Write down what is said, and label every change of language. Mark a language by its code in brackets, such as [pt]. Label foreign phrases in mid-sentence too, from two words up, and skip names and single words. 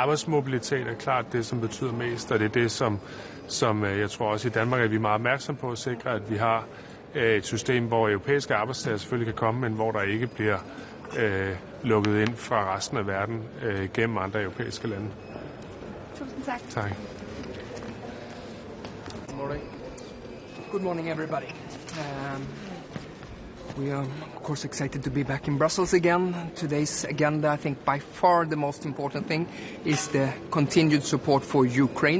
[da] Arbejdsmobilitet er klart det, som betyder mest, og det er det, som jeg tror også i Danmark, at vi er meget opmærksom på at sikre, at vi har et system, hvor europæiske arbejdstagere selvfølgelig kan komme, men hvor der ikke bliver lukket ind fra resten af verden gennem andre europæiske lande. Tusind tak. Tak. [en] Good morning, everybody. We are, of course, excited to be back in Brussels again. Today's agenda, I think, by far the most important thing is the continued support for Ukraine.